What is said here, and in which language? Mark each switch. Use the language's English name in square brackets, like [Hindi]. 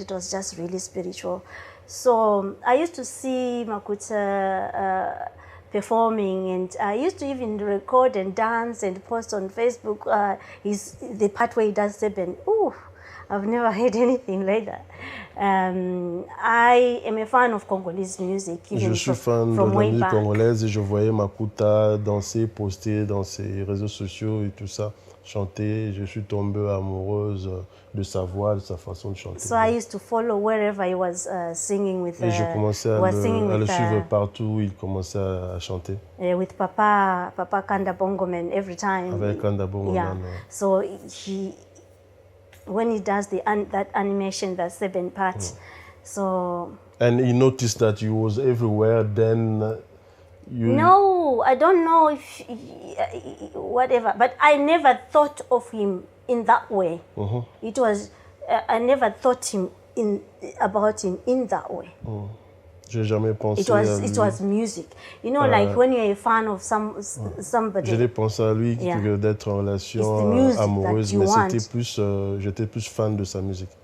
[English] It was just really spiritual. So I used to see Makuta performing, and I used to even record and dance and post on Facebook the part where he does Seven. Ooh, I've never heard anything like that. I am a fan of Congolese music. [French] Je suis fan de la musique congolaise et je voyais Makuta danser, poster dans ses réseaux sociaux et tout ça, chanter. Je suis tombée amoureuse de sa voix, de sa façon de chanter. [English] So I used to follow wherever he was singing with. [French] Et je commençais à le suivre partout où il commençait à chanter. [English] With Papa Kanda Bongoman every time. [French] Avec Kanda Bongoman. [English] Yeah. So when he does that animation, that 7 parts, so. And he noticed that you was everywhere. Then you. No, I don't know if whatever, but I never thought of him in that way. It was I never thought about him in that way. [French] J'ai jamais pensé [English] it was music. You know, like when you're a fan of somebody. [French] J'ai pensé à lui d'être en relation amoureuse, mais j'étais plus fan de sa musique.